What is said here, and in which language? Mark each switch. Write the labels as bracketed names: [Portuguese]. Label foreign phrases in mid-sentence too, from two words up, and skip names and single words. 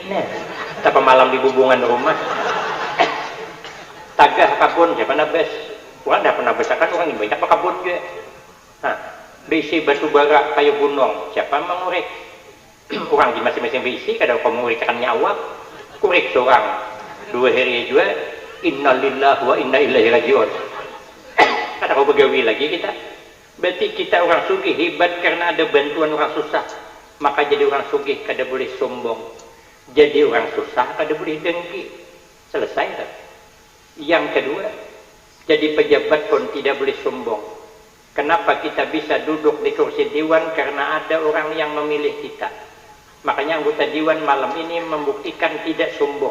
[Banjar] Nah, tapi malam di bubungan rumah. Tagah kabun siapa nabes? Orang dah pernah besakan orang ini banyak kabun juga. Nah, bisi batu bara kayu gunung siapa mengurek? Orang di masing-masing bisi kada kau mengurikkan nyawa. Kurek seorang 2 hari juga. [Arabic] إنا لله وإنا إليه راجعون. [Banjar] Kada kau begawi lagi kita. Berarti kita orang sugih hebat karena ada bantuan orang susah. Maka jadi orang sugih kada boleh sombong. Jadi orang susah kada boleh dengki. Selesai tak? [Indonesian] Yang kedua, jadi pejabat pun tidak boleh sombong. Kenapa kita bisa duduk di kursi dewan? Karena ada orang yang memilih kita. Makanya anggota dewan malam ini membuktikan tidak sombong.